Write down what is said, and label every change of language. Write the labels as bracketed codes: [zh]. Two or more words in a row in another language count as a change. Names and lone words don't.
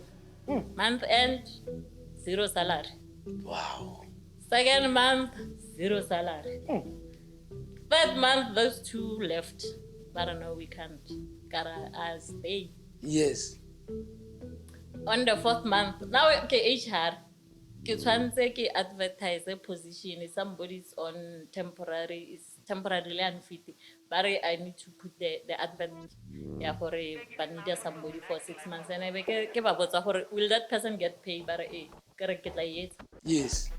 [en] Month end, 0 salary. Wow. Second month, 0 salary. Third month, those 2 left. But no, we can't. Gotta stay. Yes. On the 4th month, now okay, HR, [st] ke tshwantse ke [en] advertise a position. If somebody's on temporary, is temporarily unfit. But I need to put the advert for somebody for 6 months. And I will that person get paid? But Yes.